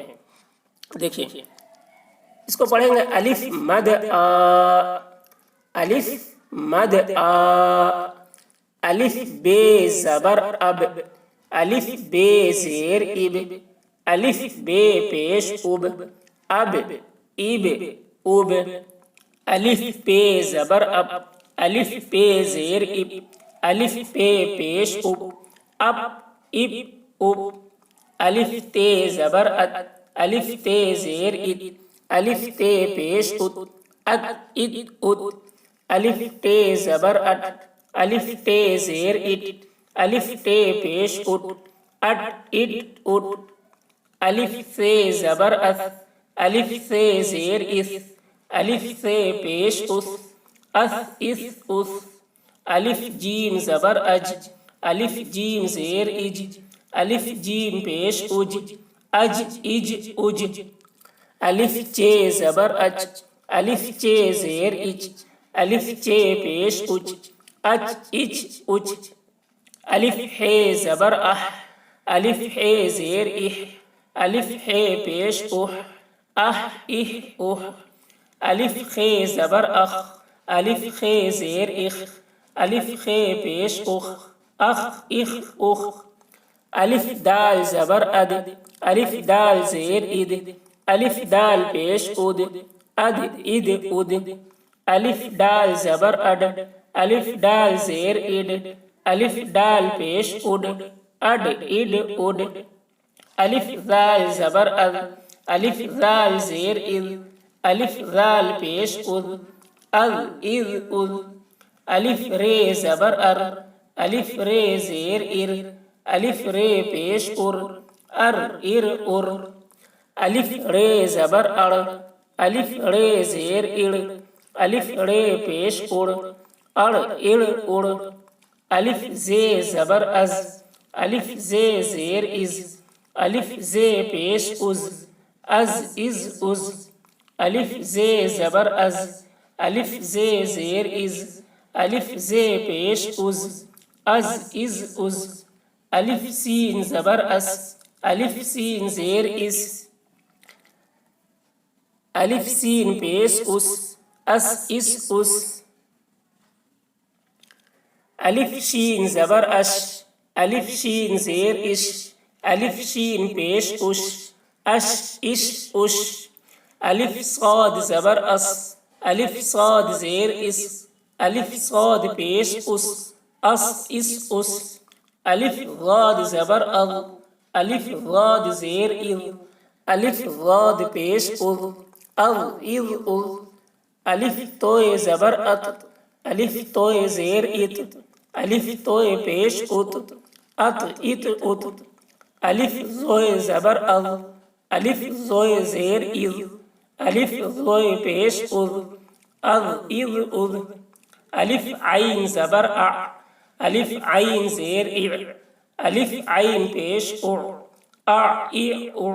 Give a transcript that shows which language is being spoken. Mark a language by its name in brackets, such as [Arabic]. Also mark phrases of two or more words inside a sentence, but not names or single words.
[Urdu] دیکھیے اس کو پڑھیں گے الف مد آ، الف مد آ، الف بے زبر اب، الف بے زیر اب، الف بے پیش اب، اب اب اب، الف پہ زبر اب، الف پہ زیر اب، الف پہ پیش اب، اب اب، الف تے زبر اد، الف تے زیر اد، الف تے پیش اد، اد اد، الف تے زبر اڈ، الف تے زیر اڈ، الف تے پیش اڈ، اڈ اڈ، الف سے زبر اس، الف سے زیر اس، الف سے پیش اس اس، الف جیم زبر اج، الف جیم زیر اج، الف جیم پیش اج، اج اج، الف چے زبر اچ، الف چے زیر اچ، الف چے پیش اچ، اچ اچ، الف ہے زبر اح، الف ہے زیر اح، الف ہے پیش اح، اح اح اح، الف خے زبر اخ، الف خے زیر اخ، الف خے پیش اخ، اخ اخ اخ، الف دال زبر اد، الف دال زیر اد، الف دال پیش اد، اد اد اد، الف ڈال زبر اڈ، الف ڈال زیر اڈ، الف ڈال پیش اڈ، اڈ اڈ اڈ، الف ذال زبر اد، الف ذال زیر اذ، الف ذال پیش اذ، اذ اذ اذ، الف رے زبر ار، الف رے زیر ار، الف رے پیش ار، ار ار ار، الف رے زبر ار، الف رے زیر ار، الف رے پیش ار، ار ار ار، الف زے زبر از، الف زے زیر از، الف زے پیش از، از از از، الف زے زبر از، الف زے زیر از، الف زے پیش از، از از از، الف سین زبر اس، الف سین زیر اس، الف سین پیش اس، اس اس اس، الف شین زبر اش، الف شین زیر اش، الف شین پیش اش، اش اش اش، الف صاد زبر اس، الف صاد زیر اس، الف صاد پیش اس، اس اس اس، الف غاد زبر اغ، الف غاد زیر اغ، الف غاد پیش اغ، اغ اغ اغ، الف توئے زبر ات، الف توئے زیر ات، الف توئے پیش ات، ات ات ات، الف زوئے زبر اغ، الف زوئے زیر اذ، الف زوئے پیش اذ، اذ اذ اذ، الف عین زبر اع، الف عین زیر اع، الف عین پیش اع، اع اع،